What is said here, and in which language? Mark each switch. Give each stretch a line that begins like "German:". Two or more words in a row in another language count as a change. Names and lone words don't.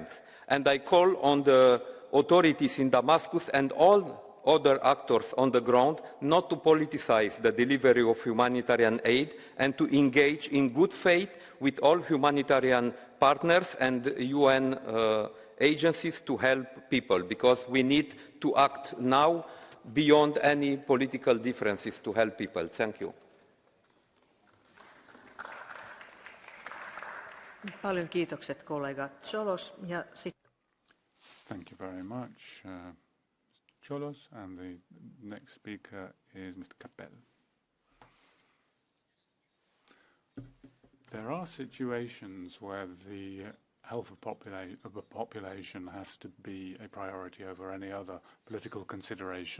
English: And I call on the authorities in Damascus and all other actors on the ground not to politicize the delivery of humanitarian aid and to engage in good faith with all humanitarian partners and UN agencies to help people, because we need to act now beyond any political differences to help people. Thank you.
Finnish: Paljon kiitokset kollega Cholos. Ja
English: Thank you very much, Cholos. And the next speaker is Mr. Capel. There are situations where the health of the population has to be a priority over any other political consideration.